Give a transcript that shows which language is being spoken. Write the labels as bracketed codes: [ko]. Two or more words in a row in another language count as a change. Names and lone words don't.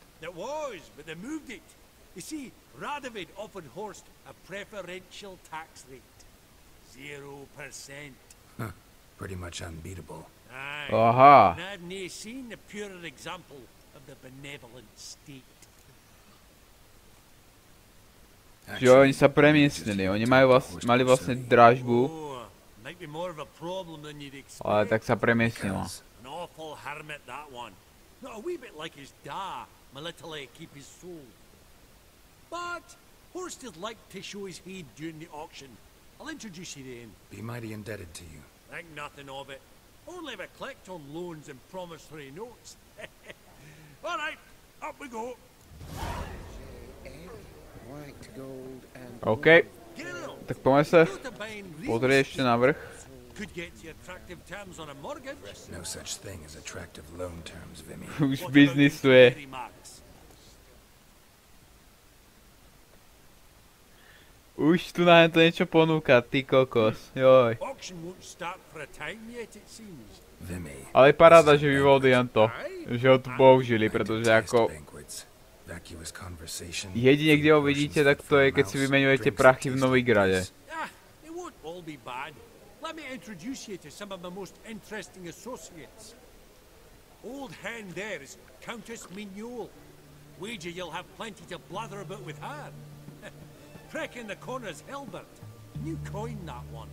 [en] It was, but they moved it. You see, Radovid offered Horst a preferential tax rate. 0%. Huh. Pretty much unbeatable. Aye. Aha. And I've nae seen a purer example of the benevolent state. [sk] Že oni sa premiestnili, oni mali vlastne dražbu, [en] Oh, might be more of a problem than you'd [sk] ale [en] expect. [sk] tak sa premiestnila. [en] An awful hermit, that one. Not a wee bit like his da, my little keep his soul. But Horst is like to show his head during the auction. I'll introduce you to him. Be mighty indebted to you. Think nothing of it. Only if I collect on loans and promissory notes. All right, up we go. [sk] OK, Geralt, tak poďme sa [en] go to buying real [sk] pozrieť ešte na vrch. [en] could get you attractive terms on a mortgage. No such thing as attractive loan terms, Vimy. [sk] Už [en] What about [sk] biznisuje. [en] these marks? [sk] Už tu nám to niečo ponúka, ty kokos, joj. [en] Auction won't start for a time yet, it seems. Vimy. [sk] Ale je paráda, že Vivaldi len to, že ho tu použili, pretože ako [en] Vacuous conversation. [sk] jedine, kde ho vidíte, tak to je, keď si vymeňujete prachy v Novigrade. [en] Ah, it won't all be bad. Let me introduce you to some of my most interesting associates. Old hen there is Countess Mignole. Wager you'll have plenty to blather about with her. Prick in the corner's Hilbert. New coin, that one.